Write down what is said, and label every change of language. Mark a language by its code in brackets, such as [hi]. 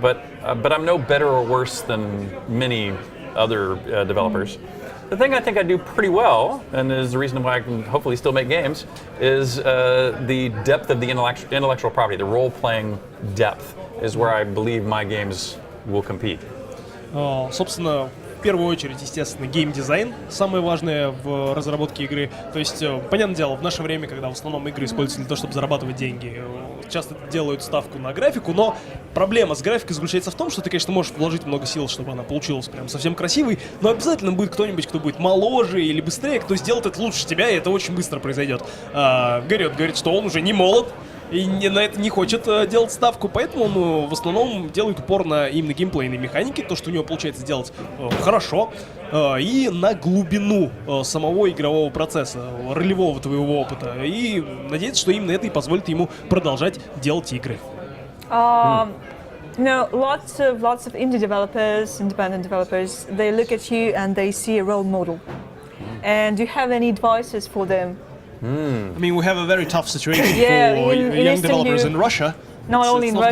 [en] But I'm no better or worse than many other developers. The thing I think I do pretty well, and is the reason why I can hopefully still make games, is the depth of the intellectual property. The role-playing depth is where I believe my games will compete. [ru] Собственно, в первую очередь, естественно, геймдизайн самое важное в разработке игры. То есть, понятное дело, в наше время, когда в основном игры используются для того, чтобы зарабатывать деньги, часто делают ставку на графику, но проблема с графикой заключается в том, что ты, конечно, можешь вложить много сил, чтобы она получилась прям совсем красивой, но обязательно будет кто-нибудь, кто будет моложе или быстрее, кто сделает это лучше тебя, и это очень быстро произойдет. Гэрриот говорит, что он уже не молод, и на это не хочет делать ставку, поэтому он в основном делает упор на именно геймплейные механики, то, что у него получается сделать хорошо, и на глубину самого игрового процесса, ролевого твоего опыта, и надеется, что именно это и позволит ему продолжать делать игры. [en] Lots of indie developers, independent developers, they look at you and they see a role model. And do you have any advices for them? I mean, we have a very tough situation for in young developers in Russia. Not only in Russia.